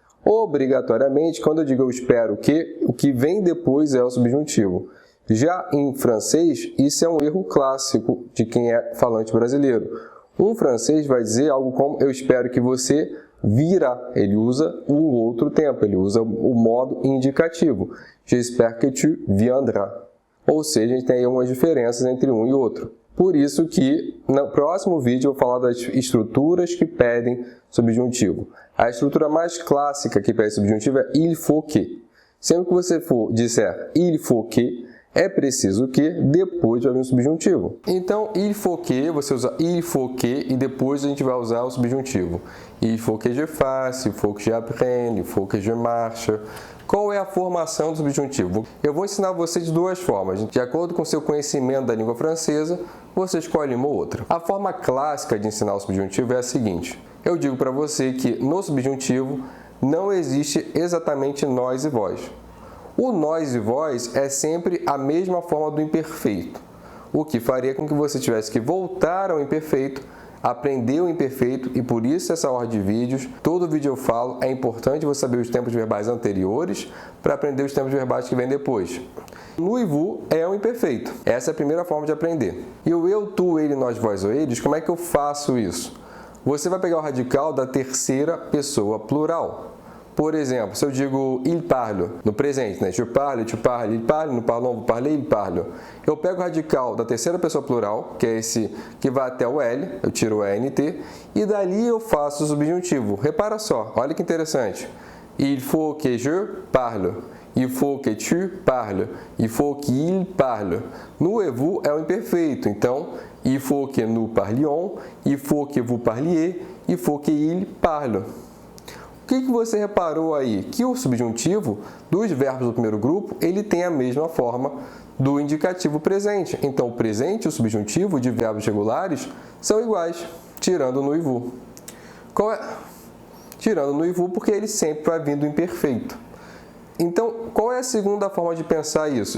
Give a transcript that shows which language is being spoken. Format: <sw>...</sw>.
<pt>Obrigatoriamente, quando eu digo eu espero que, o que vem depois é o subjuntivo. Já em francês, isso é um erro clássico de quem é falante brasileiro. Um francês vai dizer algo como eu espero que você virá. Ele usa um outro tempo, ele usa o modo indicativo.</pt> <fr>J'espère que tu viendras.</fr> <pt>Ou seja, a gente tem aí algumas diferenças entre um e outro. Por isso que no próximo vídeo eu vou falar das estruturas que pedem subjuntivo. A estrutura mais clássica que pede subjuntivo é</pt> <fr>il faut que.</fr> <pt>Sempre que você for disser</pt> <fr>il faut que,</fr> <pt>é preciso que, depois vai vir o subjuntivo. Então,</pt> <fr>il faut que,</fr> <pt>você usa il faut que e depois a gente vai usar o subjuntivo.</pt> <fr>Il faut que je fasse, il faut que j'apprenne, il faut que je marche.</fr> <pt>Qual é a formação do subjuntivo? Eu vou ensinar você de duas formas. De acordo com o seu conhecimento da língua francesa, você escolhe uma ou outra. A forma clássica de ensinar o subjuntivo é a seguinte. Eu digo para você que no subjuntivo não existe exatamente nós e vós. O nós e vós é sempre a mesma forma do imperfeito, o que faria com que você tivesse que voltar ao imperfeito, aprender o imperfeito e por isso essa ordem de vídeos, todo vídeo eu falo, é importante você saber os tempos verbais anteriores para aprender os tempos verbais que vêm depois.</pt> <fr>Nous et vous</fr> <pt>é o imperfeito, essa é a primeira forma de aprender. E o eu, tu, ele, nós, vós ou eles, como é que eu faço isso? Você vai pegar o radical da terceira pessoa plural. Por exemplo, se eu digo</pt> <fr>il parle,</fr> <pt>no presente, né?</pt> <fr>Je parle, tu parles, il parle, nous parlons, vous parlez, il parle.</fr> <pt>Eu pego o radical da terceira pessoa plural, que é esse que vai até o L, eu tiro o ENT, e dali eu faço o subjuntivo. Repara só, olha que interessante.</pt> <fr>Il faut que je parle, il faut que tu parles, il faut qu'il parle. Nous et vous</fr> <pt>é o imperfeito, então,</pt> <fr>il faut que nous parlions, il faut que vous parliez, il faut que il parle.</fr> <pt>O que você reparou aí? Que o subjuntivo dos verbos do primeiro grupo, ele tem a mesma forma do indicativo presente. Então, o presente e o subjuntivo de verbos regulares são iguais, tirando o</pt> <fr>nous et vous.</fr> <pt>Tirando o</pt> <fr>nous et vous</fr> <pt>porque ele sempre vai vir do imperfeito. Então, qual é a segunda forma de pensar isso?</pt>